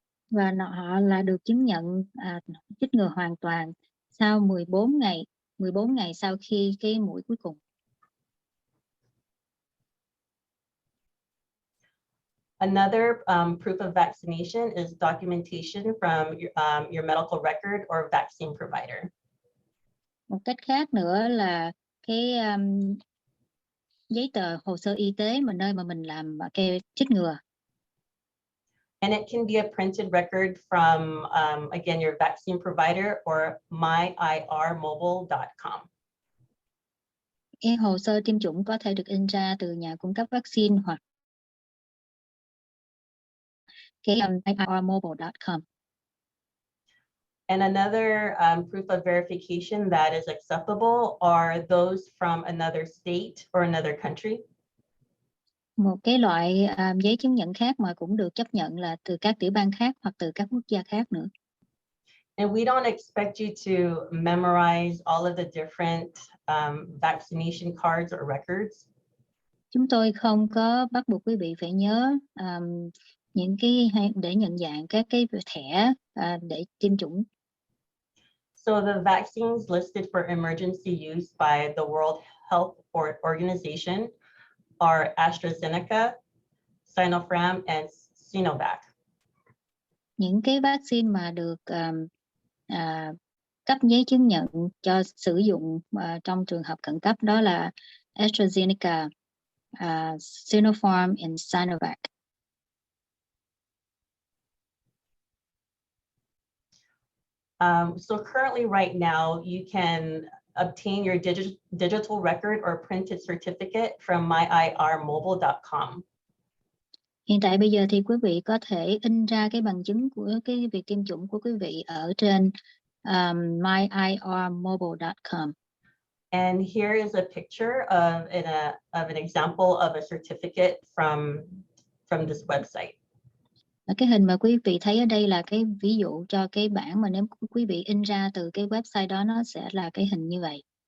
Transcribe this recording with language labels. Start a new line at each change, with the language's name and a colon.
Vietnamese: Và họ là được chứng nhận chích ngừa hoàn toàn sau 14 ngày sau khi cái mũi cuối cùng.
English: Another proof of vaccination is documentation from your medical record or vaccine provider.
Vietnamese: Một cách khác nữa là cái giấy tờ hồ sơ y tế mà nơi mà mình làm cái chích ngừa.
English: And it can be a printed record from, again, your vaccine provider or MyIR Mobile.com.
Vietnamese: Cái hồ sơ tiêm chủng có thể được in ra từ nhà cung cấp vaccine hoặc cái MyIRMobile.com.
English: And another proof of verification that is acceptable are those from another state or another country.
Vietnamese: Một cái loại giấy chứng nhận khác mà cũng được chấp nhận là từ các tiểu bang khác hoặc từ các quốc gia khác nữa.
English: And we don't expect you to memorize all of the different vaccination cards or records.
Vietnamese: Chúng tôi không có bắt buộc quý vị phải nhớ những cái để nhận dạng các cái thẻ để tiêm chủng.
English: So the vaccines listed for emergency use by the World Health Organization are AstraZeneca, Sinopharm, and Sinovac.
Vietnamese: Những cái vaccine mà được cấp giấy chứng nhận cho sử dụng trong trường hợp khẩn cấp đó là AstraZeneca, Sinopharm, and Sinovac.
English: So currently right now, you can obtain your digital record or printed certificate from MyIRMobile.com.
Vietnamese: Hiện tại bây giờ thì quý vị có thể in ra cái bằng chứng của cái việc tiêm chủng của quý vị ở trên MyIRMobile.com.
English: And here is a picture of an example of a certificate from this website.
Vietnamese: Cái hình mà quý vị thấy ở đây là cái ví dụ cho cái bản mà nếu quý vị in ra từ cái website đó, nó sẽ là cái hình như vậy.